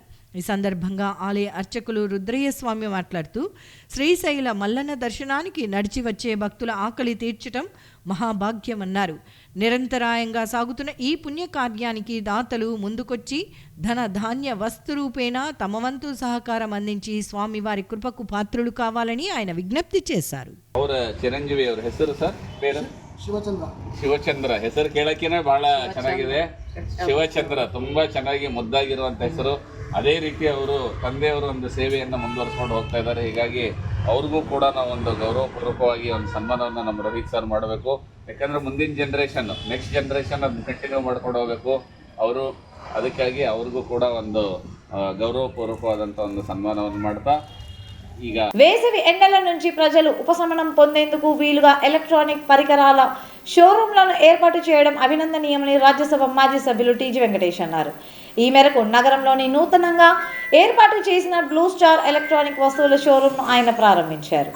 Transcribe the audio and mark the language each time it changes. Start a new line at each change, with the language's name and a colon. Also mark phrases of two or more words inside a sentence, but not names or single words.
Telugu: ఈ సందర్భంగా ఆలయ అర్చకులు రుద్రయ్య స్వామి మాట్లాడుతూ శ్రీశైల మల్లన్న దర్శనానికి నడిచి వచ్చే భక్తుల ఆకలి తీర్చటం మహాభాగ్యమన్నారు. నిరంతరాయంగా సాగుతున్న ఈ పుణ్యకార్యానికి దాతలు ముందుకొచ్చి ధన ధాన్య వస్తు రూపేణా తమ వంతు సహకారం అందించి స్వామివారి కృపకు పాత్రులు కావాలని ఆయన విజ్ఞప్తి చేశారు.
Kannada: ಚಿರಂಜೀವಿ ಅವರ ಹೆಸರು ಸರ್ పేరు ಶಿವಚಂದ್ರ ಹೆಸರು ಕೇಳಕ್ಕೇನೆ ಬಹಳ ಚೆನ್ನಾಗಿದೆ. ಶಿವಚಂದ್ರ ತುಂಬಾ ಚೆನ್ನಾಗಿ ಮುದ್ದಾಗಿರುವಂತ ಹೆಸರು. ಅದೇ ರೀತಿ ಅವರು ತಂದೆಯವರು ಒಂದು ಸೇವೆಯನ್ನು ಮುಂದುವರಿಸ್ಕೊಂಡು ಹೋಗ್ತಾ ಇದ್ದಾರೆ. ಹೀಗಾಗಿ ಅವ್ರಿಗೂ ಕೂಡ ನಾವು ಒಂದು ಗೌರವಪೂರ್ವಕವಾಗಿ ಒಂದು ಸನ್ಮಾನವನ್ನು ನಮ್ಮ ರೋಹಿತ್ ಸರ್ ಮಾಡಬೇಕು. ಯಾಕಂದರೆ ಮುಂದಿನ
English: generation next generation
Kannada: ಅದನ್ನ ಕಂಟಿನ್ಯೂ ಮಾಡ್ಕೊಂಡು ಹೋಗಬೇಕು ಅವರು. ಅದಕ್ಕಾಗಿ ಅವ್ರಿಗೂ ಕೂಡ ಒಂದು గౌరవపూర్వకವಾದಂಥ ಒಂದು సన్మానವನ್ನು ಮಾಡ್ತಾ
Telugu: వేసవి ఎండల నుంచి ప్రజలు ఉపశమనం పొందేందుకు వీలుగా ఎలక్ట్రానిక్ పరికరాల షోరూంలను ఏర్పాటు చేయడం అభినందనీయమని రాజ్యసభ మాజీ సభ్యులు టీజీ వెంకటేష్ అన్నారు. ఈ మేరకు నగరంలోని నూతనంగా ఏర్పాటు చేసిన బ్లూ స్టార్ ఎలక్ట్రానిక్ వస్తువుల షోరూంను ఆయన ప్రారంభించారు.